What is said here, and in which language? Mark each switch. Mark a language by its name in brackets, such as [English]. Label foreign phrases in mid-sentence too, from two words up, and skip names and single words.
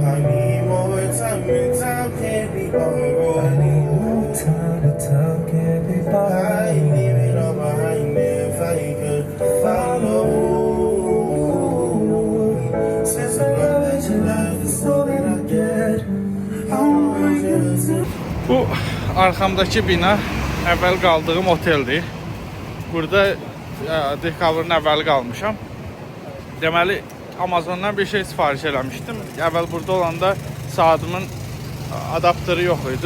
[English] I need more time and time can't be borrowed. I need more time to talk can't be borrowed. I ain't leaving on behind if I could follow. Since I know that your life is all that I get, I want you to. [Azerbaijani] Bu arxamdakı bina əvvəl qaldığım oteldir. Burada dekabrın əvvəli qalmışam. Deməli Amazondan bir şey sifariş eləmişdim. Əvvəl burada olanda saatımın adaptörü yox idi.